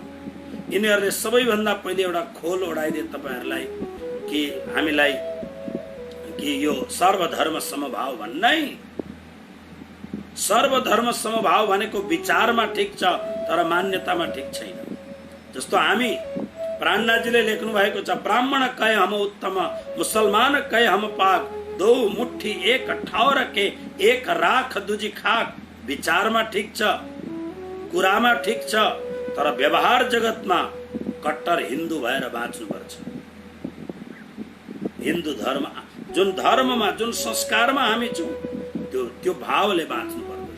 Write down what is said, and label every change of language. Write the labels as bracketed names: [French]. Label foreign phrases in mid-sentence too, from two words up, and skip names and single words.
[Nepali] यिनीहरूले सबैभन्दा पहिले एउटा खोल ओढाइदिए तपाईहरूलाई कि हामीलाई कि यो सर्वधर्म समभाव भन्नै, सर्वधर्म समभाव भनेको विचारमा ठिक छ तर मान्यतामा ठिक छैन। जस्तो हामी प्राणनाथजीले लेख्नु भएको छ, [Hindi] ब्राह्मण कहे हम उत्तम, मुसलमान कहे हम पाक, दो मुट्ठी एक ठाउर के, एक राख दुजी खाक। [Nepali] विचारमा ठिक छ, कुरामा ठिक छ, तर व्यवहार जगतमा कट्टर हिन्दू भएर बाँच्नुपर्छ। हिन्दू धर्म, जुन धर्ममा जुन संस्कारमा हामी छौँ त्यो भावले बाँच्नु पर्दछ।